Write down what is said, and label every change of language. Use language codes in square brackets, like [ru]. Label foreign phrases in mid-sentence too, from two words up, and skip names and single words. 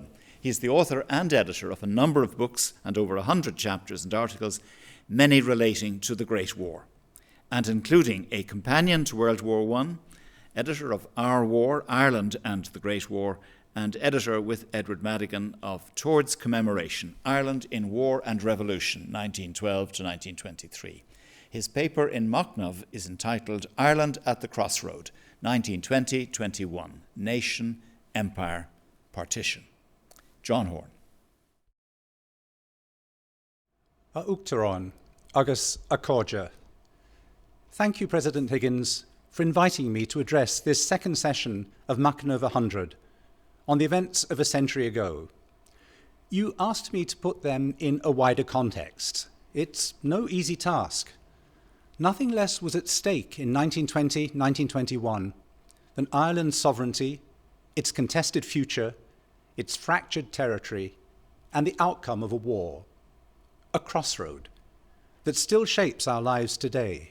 [en] He's the author and editor of a number of books and over 100 chapters and articles, many relating to the Great War, and including a companion to World War I, editor of Our War, Ireland and the Great War, and editor with Edward Madigan of Towards Commemoration, Ireland in War and Revolution, 1912 to 1923. His paper in Machnamh is entitled Ireland at the Crossroad, 1920-21, Nation, Empire, Partition. John Horne. [ga] Uachtaráin, agus accordia. [en] Thank you, President Higgins, for inviting me to address this second session of Machnamh 100 on the events of a century ago. You asked me to put them in a wider context. It's no easy task. Nothing less was at stake in 1920-1921 than Ireland's sovereignty, its contested future, its fractured territory, and the outcome of a war, a crossroad that still shapes our lives today.